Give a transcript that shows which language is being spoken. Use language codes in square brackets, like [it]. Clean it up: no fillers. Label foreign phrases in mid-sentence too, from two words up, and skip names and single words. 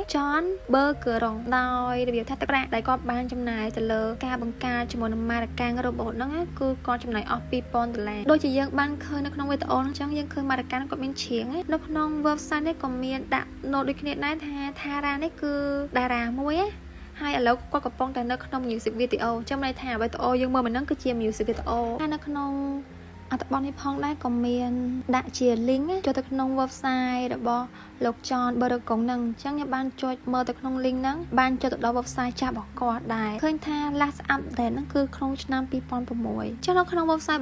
[km] John Bergeron ដោយរបៀបថាទឹកប្រាក់ដែលគាត់បានចំណាយទៅលើការបង្កើតជាមួយនឹងម៉ារ៉ាកាំង robot ហ្នឹងគឺគាត់ចំណាយអស់$2000ដូចជាយើងបានឃើញនៅក្នុងវីដេអូហ្នឹងចឹងយើងឃើញម៉ារ៉ាកាំងគាត់មានច្រៀងនៅក្នុង website នេះក៏មានដាក់ note ដូចគ្នាដែរថា Tara នេះគឺតា រាមួយហើយឥឡូវគាត់កំពុងតែនៅក្នុង [en] music video [km] ចាំន័យថាវីដេអូយើងមើលមិនហ្នឹងគឺជា [en] music video [km] ហើយនៅក្នុងអត្ថបទនេះផងដែរក៏មានដាក់ជា link ចូលទៅក្នុង website របស់លោក John Bergeron ហ្នឹងអញ្ចឹងខ្ញុំបានចុចមើលទៅក្នុង link ហ្នឹងបានចូលទៅដល់ website ចាស់របស់គាត់ដែរឃើញថា [en] last update [km] ហ្នឹងគឺក្នុងឆ្នាំ2006ចឹងនៅក្នុង website